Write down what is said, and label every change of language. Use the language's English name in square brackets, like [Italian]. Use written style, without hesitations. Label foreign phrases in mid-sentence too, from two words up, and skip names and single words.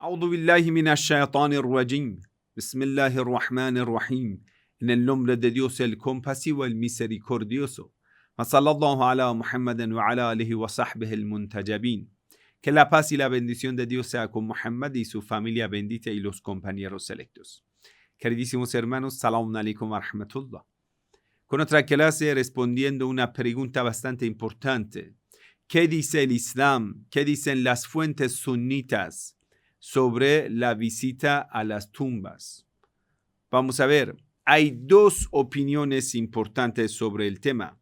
[Arabic] أعوذ بالله من الشيطان الرجيم. بسم الله الرحمن الرحيم. [Spanish] En el nombre de Dios el compasivo, el misericordioso. [Arabic] وصلى الله على محمد وعلى آله وصحبه المنتجبين. [Spanish] Que la paz y la bendición de Dios sea con Muhammad y su familia bendita y los compañeros selectos. Queridísimos hermanos, [Arabic] سلام عليكم ورحمة الله. [Spanish] Con otra clase respondiendo una pregunta bastante importante. ¿Qué dice el Islam? ¿Qué dicen las fuentes sunitas sobre la visita a las tumbas? Vamos a ver, hay dos opiniones importantes sobre el tema.